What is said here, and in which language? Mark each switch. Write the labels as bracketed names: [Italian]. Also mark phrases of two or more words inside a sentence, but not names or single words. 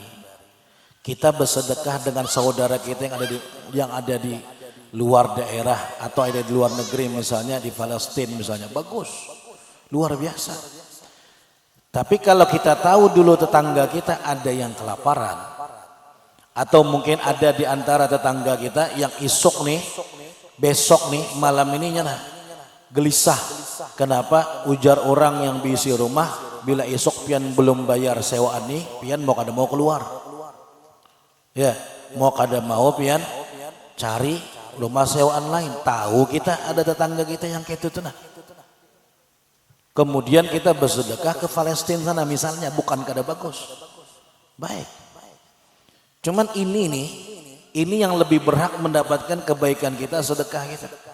[Indonesian] Kita bersedekah dengan saudara kita yang ada di luar daerah atau ada di luar negeri, misalnya di Palestina misalnya, bagus, luar biasa. Tapi kalau kita tahu dulu tetangga kita ada yang kelaparan, atau mungkin ada di antara tetangga kita yang besok nih malam ini gelisah. Kenapa? [Banjar] Ujar orang yang bisi rumah, bila esok pian belum bayar sewaan nih, pian mau kada mau keluar. Ya, mau kada mau pian cari rumah sewaan lain. [Indonesian] Tahu kita ada tetangga kita yang kayak itu nah. Kemudian kita bersedekah ke Palestina sana misalnya, bukan kada bagus. Baik. Cuman ini yang lebih berhak mendapatkan kebaikan kita, sedekah kita.